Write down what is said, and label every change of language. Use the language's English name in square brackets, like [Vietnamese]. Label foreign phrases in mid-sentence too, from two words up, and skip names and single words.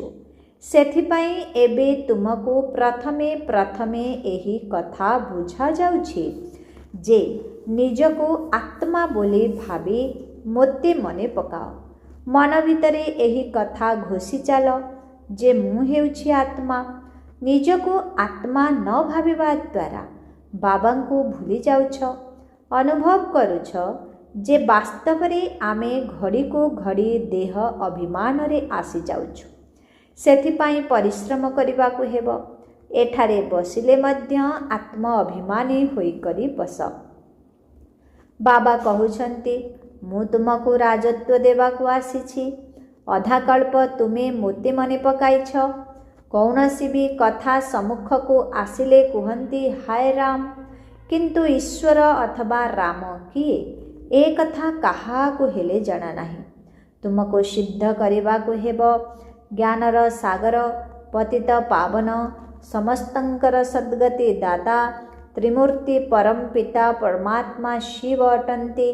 [Odia] ସେଥିପାଇଁ ଏବେ ତୁମକୁ ପ୍ରଥମେ ପ୍ରଥମେ ଏହି କଥା ବୁଝା ଯାଉଛି ଯେ ନିଜକୁ ଆତ୍ମା ବୋଲି ଭାବି ମୋତେ ମନେ ପକାଅ। ମନ ଭିତରେ ଏହି କଥା ଘୋଷି ଚାଲ ଯେ ମୁଁ ହେଉଛି ଆତ୍ମା। ନିଜକୁ ଆତ୍ମା ନ ଭାବିବା ଦ୍ୱାରା ବାବାଙ୍କୁ ଭୁଲି ଯାଉଛ। ଅନୁଭବ କରୁଛ ଯେ ବାସ୍ତବ ରେ ଆମେ ଘଡ଼ି କୁ ଘଡ଼ି ଦେହ ଅଭିମାନ ରେ ଆସି ଯାଉଛୁ। ସେଥିପାଇଁ ପରିଶ୍ରମ କରିବାକୁ ହେବ। ଏଠାରେ ବସିଲେ ମଧ୍ୟ ଆତ୍ମ ଅଭିମାନୀ ହୋଇ କରି ବସ। ବାବା କହୁଛନ୍ତି ମୁଁ ତୁମକୁ ରାଜତ୍ୱ ଦେବାକୁ ଆସିଛି। ଅଧା କଳ୍ପ ତୁମେ ମୋତେ ମନେ ପକାଇଛ। [Hindi] कौनसी भी [Odia] କଥା ସମ୍ମୁଖ କୁ ଆସିଲେ କୁହନ୍ତି ହାୟ ରାମ, କିନ୍ତୁ ଈଶ୍ୱର ଅଥବା ରାମ କିଏ ଏ କଥା କାହାକୁ ହେଲେ ଜଣା ନାହିଁ। ତୁମକୁ ସିଦ୍ଧ କରିବାକୁ ହେବ। ଜ୍ଞାନର ସାଗର, ପତିତ ପାବନ, ସମସ୍ତଙ୍କର ସଦ୍ଗତି ଦାତା, ତ୍ରିମୂର୍ତ୍ତି ପରମ ପିତା ପରମାତ୍ମା ଶିବ ଅଟନ୍ତି।